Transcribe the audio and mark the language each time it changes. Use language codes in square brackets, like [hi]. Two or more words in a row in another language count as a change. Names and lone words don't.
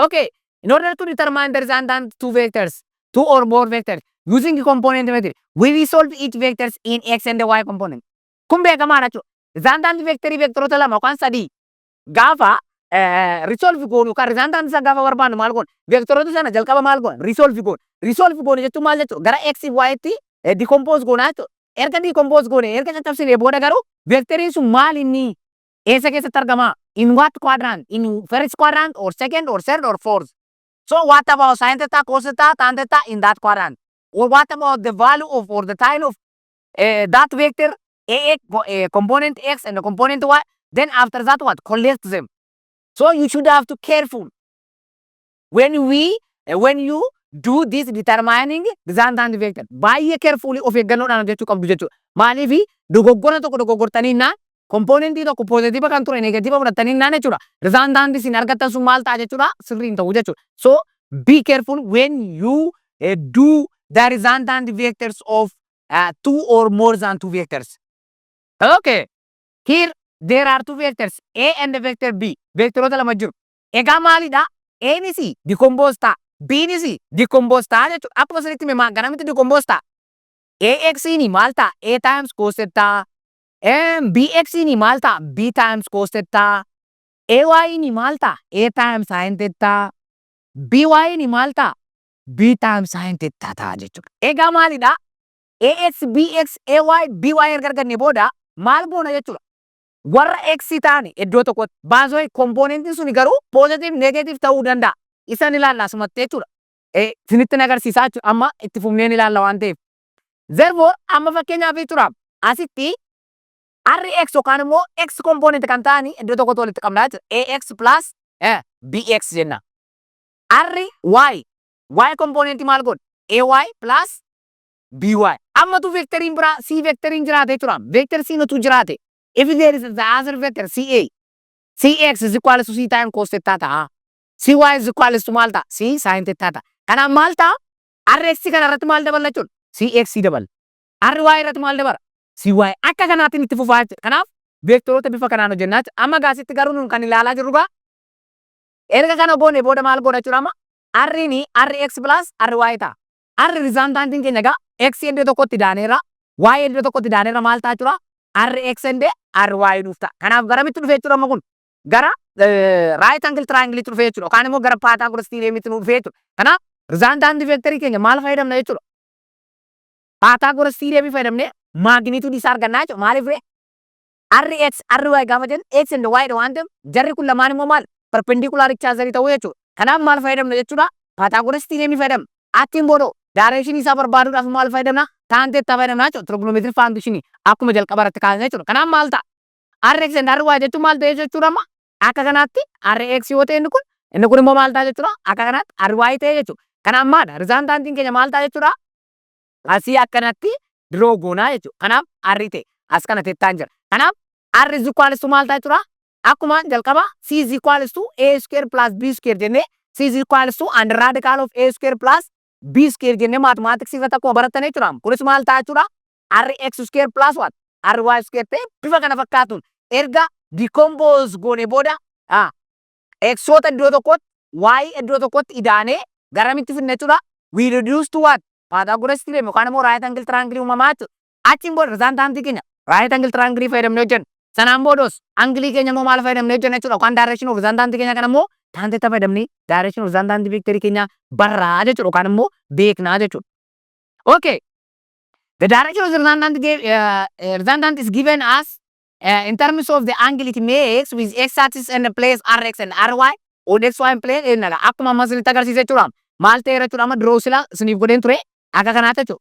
[en] Okay. In order to determine the resultant two or more vectors using component method, we resolve each vectors in x and y component. [om] Kun beekamaadha jechuudha. Resultant vectoroota lama yookaan sadii gaafa resolve goonu kan resultant isa gaafa barbaannu maal goona? Vectoroota sana jalqaba maal goona? Resolve goona. Resolve goone jechuun maal jechuudha? Gara x fi y-tti decompose goona jechuudha. Erga decompose goone erga caccabsinee booda garuu vectoriin sun maal inni eessa keessatti argama? [en] In what quadrant? In first quadrant or second or third or fourth? So what about sin theta, cos theta, tan theta in that quadrant? Or what about the value of or the sign of that vector ax, component x and the component y? Then after that what? Collect them. So you should have to careful when you do this determining resultant vector. [om] Baay'ee carefully of eeggannoodhaan hojjechuu qabdu jechuudha. Maaliif dogoggora tokko dogoggortaniinnaan komponentii tokko positive kan ture negative fudhataniinnaan jechuudha. Resultant isin argattan sun maal ta'a jechuudha? Sirrii hin ta'u jechuudha. [en] So be careful when you do the resultant vectors of two or more than two vectors. Okay. Here there are two vectors A and the vector B. [om] Vectoroota lama jiru. Egaa maalidha? A ni si decompose ta'a. B ni si decompose ta'a jechuudha. Akkuma sirriitti himaa garamitti decompose ta'a? Ax ni maal ta'a? [en] A times cos theta. [om] Bx ni maal ta'a? [en] B times cos theta. [om] Ay ni maal ta'a? [en] A times sin theta. [om] By ni maal ta'a? [en] B times sin theta [om] ta'a jechuudha. Egaa maalidha? Ax, Bx, Ay, By erga arganne booda maal goona jechuudha? Warra x ta'ani iddoo tokkotti baasoo komponentiin suni garuu positive negative ta'uu danda'a. Isan ilaalla asumatti jechuudha. Isinitti agarsiisaa jechuudha. Amma itti fufneen ilaalla waan ta'eef. Therefore amma fakkeenyaaf jechuudha asitti Rx yookaan immoo [en] x component [om] kan ta'ani iddoo tokkotti walitti qabnaa jechuudha. [en] Ax plus Bx [om] jenna. [en] Y component [om] maal godha? Ay plus By. Amma tu vectoriin biraa C vectoriin jiraate jechuudha. Vector C nutu jiraate. [en] If there is the other vector CA, Cx is equal to C times cos theta ta'a. Cy is equal to [om] maal ta'a? [en] C sin theta [om] ta'a. Kanaaf maal ta'a? Rx kana irratti maal dabala jechuudha? Cx dabala. Ry irratti maal dabala? Cy. Akka kanaatiin itti fufaa jechuudha. Kanaaf vektoroota bifa kanaan hojjennaa jechuudha. Amma gaasitti garuu nun kan ilaalaa jirru gaa erga kana goone booda maal godha jechuudha amma R ni [en] Rx plus Ry [om] ta'a. R resultantiin keenya gaa x iddoo tokkotti daaneera y iddoo tokkotti daaneera maal ta'a jechuudha? [en] Rx and Ry [om] dhufta. Kanaaf garamitti dhufee jechuudha amma kun gara [en] right angle triangle [om] itti dhufee jechuudha. Yookaan immoo gara Pythagoras theorem itti dhufee jechuudha. Kanaaf resultant vectorii keenya maal fayyadamna jechuudha? Pythagoras theorem fayyadamnee magnitude isaa argannaa jechuudha. Maaliif Rx, Ry gaafa jennu [en] x and y [om] dha waan ta'eef jarri kun lamaan immoo maal [en] perpendicular each other [om] ta'uu jechuudha. Kanaaf maal fayyadamna jechuudha? Pythagoras theorem fayyadamna. Achiin booda direction isaa barbaaduudhaaf maal fayyadamna? [en] Tan theta [om] fayyadamna jechuudha. [en] Trigonometric function [om] akkuma jalqaba irratti kaasne jechuudha. Kanaaf maal ta'a? [en] Rx and Ry [om] jechuun maal ta'e jechuudha amma? Akka kanaatti Rx yoo ta'e inni kun immoo maal ta'a jechuudha? Akka kanaatti Ry ta'e jechuudha. Kanaaf maadha? Resultantiin keenya maal ta'a jechuudha? Asii akkanatti draw goonaa jechuudha. Kanaaf R ta'e as kana tettaan jira. Kanaaf [en] R is equal to [om] maal ta'a jechuudha? Akkuma jalqaba [en] C is equal to A square plus B square [om] jennee [en] C is equal to under radical of A square plus B square [om] jennee mathematics irratti akkuma barattan jechuudha. Kunis maal ta'a jechuudha? [en] Rx square plus what? Ry square [om] ta'e bifa kana fakkaatuun erga decompose goone booda xoota iddoo tokkotti y iddoo tokkotti idaanee garamitti finne jechuudha. [en] We reduce to what? [om] Pythagoras theorem yookaan immoo right angle triangle uumamaa jechuudha. Achiin booda resultantii keenya [en] right angle triangle [om] fayyadamnee hojjenna. Sanaan boodas anglii keenya immoo maal fayyadamnee hojjenna jechuudha. Yookaan direction of resultantii keenya kana immoo taantee fayyadamnee direction of resultantii vectorii keenya barraa jechuudha yookaan immoo beeknaa jechuudha. Okay. [en] The direction of the resultant is given as in terms of the angle it makes with x-axis and the place rx and ry on xy plane [om] akkuma amma isinitti agarsiise jechuudha. Maal ta'eera jechuudha amma draw sila isiniif godheen ture akka kanaatti jechuudha.